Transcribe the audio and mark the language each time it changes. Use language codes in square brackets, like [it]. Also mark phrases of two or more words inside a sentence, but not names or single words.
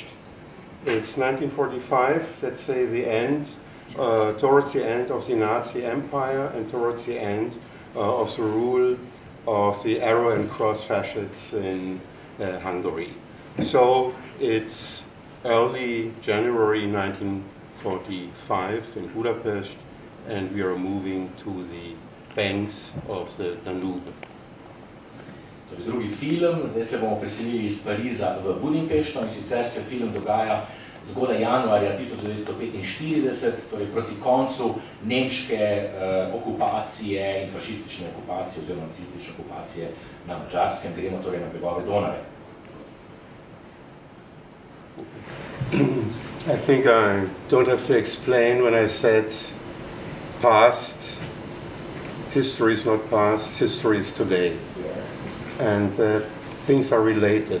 [en] It's 1945, let's say the end, towards the end of the Nazi Empire and towards the end of the rule of the arrow and cross fascists in Hungary. So it's early January 1945 in Budapest, and we are moving to the banks of the Danube. [sl] Drugi film, zdaj se bomo preselili iz Pariza v Budimpešto, in sicer se film dogaja zgodaj januarja 1945, torej proti koncu nemške okupacije in fašistične okupacije oziroma nacistične okupacije na Madžarskem, gremo torej na bregove Donave. [en] I think I don't have to explain when I said past, history is not past, history is today. And things are related.